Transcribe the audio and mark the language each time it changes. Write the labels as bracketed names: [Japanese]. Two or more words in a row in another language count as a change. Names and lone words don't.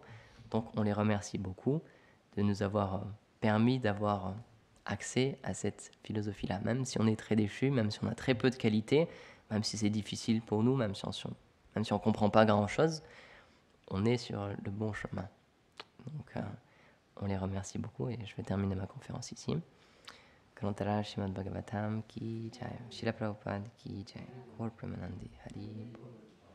[French] Donc on les remercie beaucoup de nous avoir permis d'avoir accès à cette philosophie-là. Même si on est très déchu, même si on a très peu de qualité, même si c'est difficile pour nous, même si on ne comprend pas grand-chose, on est sur le bon chemin. Donc on les remercie beaucoup et je vais terminer ma conférence ici. [Hindi] कनन्तर श्रीमद् भागवतम् की जय, श्रील प्रभुपाद की जय, गौर प्रेमानन्दी हरि बोल.